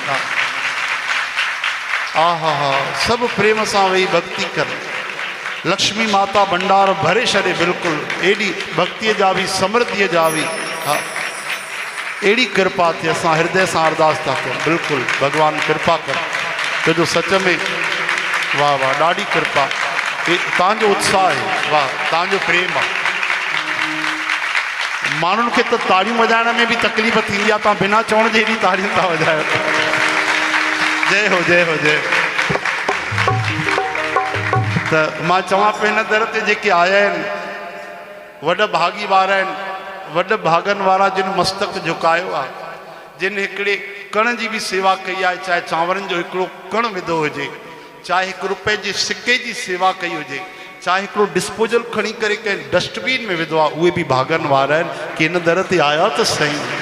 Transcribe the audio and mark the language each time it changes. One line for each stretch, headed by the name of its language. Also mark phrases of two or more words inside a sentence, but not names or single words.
Sindhi: हा हा हा सभु प्रेम सां वेही भक्ति कनि, लक्ष्मी माता भंडार भरे छॾे, बिल्कुलु एॾी भक्तीअ जा बि समृद्धीअ जा बि, हा अहिड़ी कृपा थिए, असां हृदय सां अरदास था कयूं, बिल्कुलु भॻवानु कृपा कर, छोजो सच में वाह वाह ॾाढी कृपा, तव्हांजो उत्साह आहे, वाह तव्हांजो प्रेम आहे। माण्हुनि खे त ताड़ियूं वॼाइण में बि तकलीफ़ थींदी आहे, तव्हां बिना चवण जे एॾी ताड़ियूं था वॼायो। जय हो जय हो जय। त मां चवां पियो हिन दर ते जेके आया आहिनि वॾ भागी वारा आहिनि, वॾ भागनि वारा जिन मस्तक झुकायो आहे, जिन हिकिड़े कण जी बि सेवा कई आहे, चाहे चांवरनि जो हिकिड़ो कण विधो हुजे, चाहे ₹1 जे सिके जी सेवा कई हुजे, चाहे हिकिड़ो डिस्पोजल खणी करे कंहिं डस्टबिन में विधो आहे, उहे बि भागनि वारा आहिनि कि हिन दर ते आया त सही।